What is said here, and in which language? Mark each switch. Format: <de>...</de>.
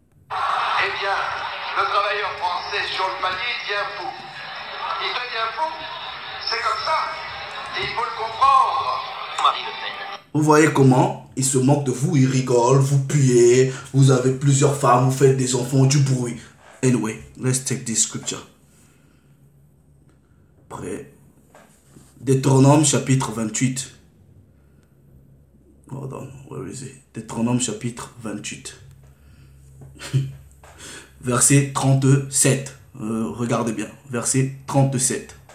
<fr>Eh bien, le travailleur français sur le palier devient fou. Il devient fou. C'est comme ça. Et il faut le comprendre. Marie Le Pen. Vous voyez comment ils se moquent de vous, ils rigolent, vous puez, vous avez plusieurs femmes, vous faites des enfants, du bruit.</fr> <en>Anyway, let's take this scripture.</en> <fr>Prêt. Deutéronome chapitre 28.</fr> <en>Hold on, where is it? Deutéronome chapitre 28.</en> <fr>Verset 37. Regardez bien. Verset 37.</fr>